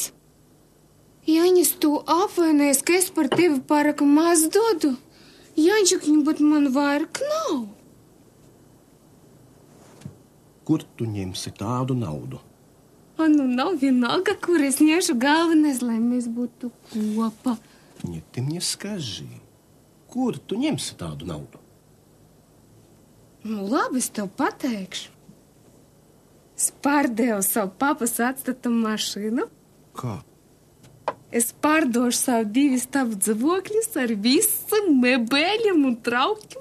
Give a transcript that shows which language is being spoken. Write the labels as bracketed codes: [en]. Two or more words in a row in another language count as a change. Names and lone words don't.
[lv] Jāņas, tu apvainojies, ka es par tevi pārāk maz dodu? Jāņķiņ, bet man vairāk nav. Kur tu ņemsi tādu naudu? Nu nav vienalga, kur es ņemšu, galvenais, lai mēs būtu kopā. [ru] Ja ты мне скажи, [lv] kur tu ņemsi tādu naudu? Nu, labi, es tev pateikšu. Es pārdevu savu papas atstatu mašīnu. Kā? Es pārdošu savu 2 stabu dzīvokļus ar visu mebeļiem un traukiem.